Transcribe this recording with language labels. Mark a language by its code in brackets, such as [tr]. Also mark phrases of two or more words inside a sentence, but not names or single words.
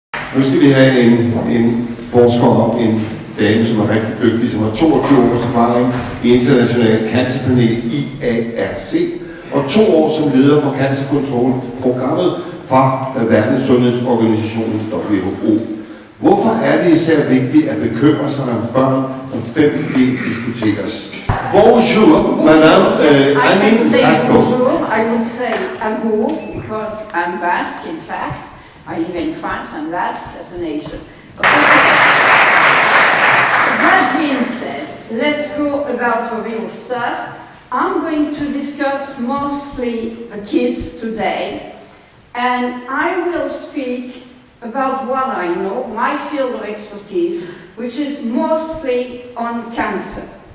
[da] Nu skal vi have en forsker, en dame, som er rigtig dygtig, som har 22 års erfaring i international cancerpanel IARC, og 2 år som leder for cancerkontrolprogrammet fra Verdenssundhedsorganisationen WHO. Hvorfor er det især vigtigt at bekymre sig om børn, når 5G diskuteres? [fr] Bonjour, madame, [en] I'm in Sasco. I would say amour, because I'm Basque, in fact. I live in France, I'm Basque as a nation. That being said, let's go about the real stuff. I'm going to discuss mostly the kids today, and I will speak about what I know, my field of expertise, which is mostly on cancer.